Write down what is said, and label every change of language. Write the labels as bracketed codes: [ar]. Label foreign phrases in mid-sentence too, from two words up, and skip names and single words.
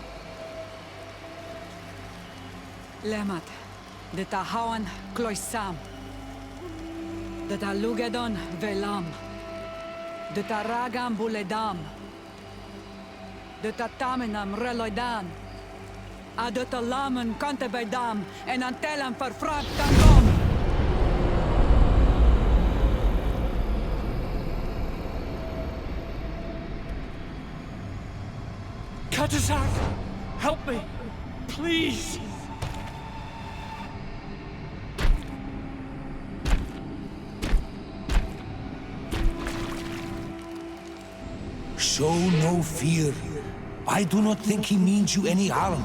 [en] Lemat, de tahawan kloisam, de talugedon velam, de taragam buledam, de tatamenam reloidan, de talamen kantebeidam en antelam verfrapt tangom. Katasak! Help me! Please! Show no fear. I do not think he means you any harm.